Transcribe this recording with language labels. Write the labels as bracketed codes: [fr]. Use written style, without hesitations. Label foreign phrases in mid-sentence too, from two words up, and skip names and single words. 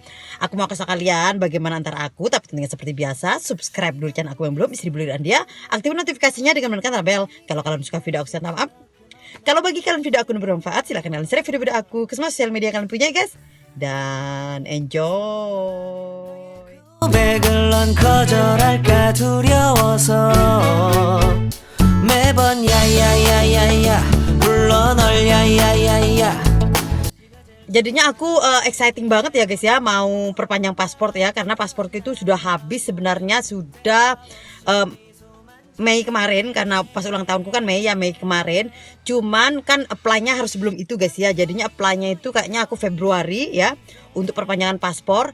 [id] Aku mau kasih kalian bagaimana antara aku, tapi tentunya seperti biasa subscribe dulu channel aku yang belum, Istri Bule Irlandia, aktifkan notifikasinya dengan menekan bel. Kalau kalian suka video aku, saya up. Kalau bagi kalian video aku bermanfaat, silahkan kalian share video aku ke semua sosial media kalian punya guys, dan enjoy. [ko] 백을런 거절할까 두려워서 매번 야야야야야 불러 널 야야야야. [id] Jadinya aku exciting banget ya guys ya, mau perpanjang paspor ya, karena pasporku itu sudah habis sebenarnya, sudah Mei kemarin, karena pas ulang tahunku kan Mei kemarin. Cuman kan apply-nya harus sebelum itu guys ya. Jadinya apply-nya itu kayaknya aku Februari ya untuk perpanjangan paspor.